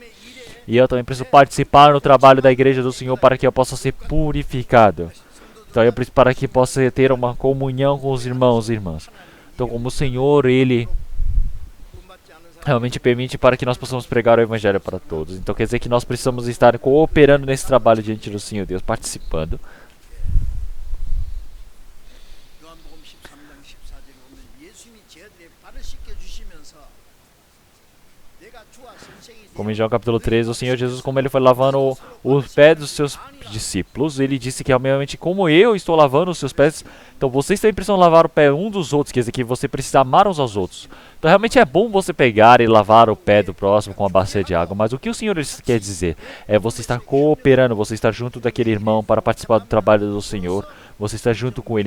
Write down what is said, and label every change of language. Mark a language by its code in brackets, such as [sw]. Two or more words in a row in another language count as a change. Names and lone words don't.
[pt] E eu também preciso participar no trabalho da igreja do Senhor para que eu possa ser purificado. Então eu preciso para que possa ter uma comunhão com os irmãos e irmãs. Então como o Senhor, Ele realmente permite para que nós possamos pregar o Evangelho para todos. Então quer dizer que nós precisamos estar cooperando nesse trabalho diante do Senhor Deus, participando. [ko] 요한복음 13장 14절에 보면 예수님이 제자들의 발을 씻겨 주시면서 내가 주와 선생이 [pt] Como em João capítulo 13, o Senhor Jesus, como Ele foi lavando os pés dos seus discípulos, Ele disse que realmente como eu estou lavando os seus pés, então vocês também precisam lavar o pé um dos outros, quer dizer que você precisa amar uns aos outros. Então realmente é bom você pegar e lavar o pé do próximo com uma bacia de água, mas o que o Senhor quer dizer é você estar cooperando, você estar junto daquele irmão para participar do trabalho do Senhor, você estar junto com Ele.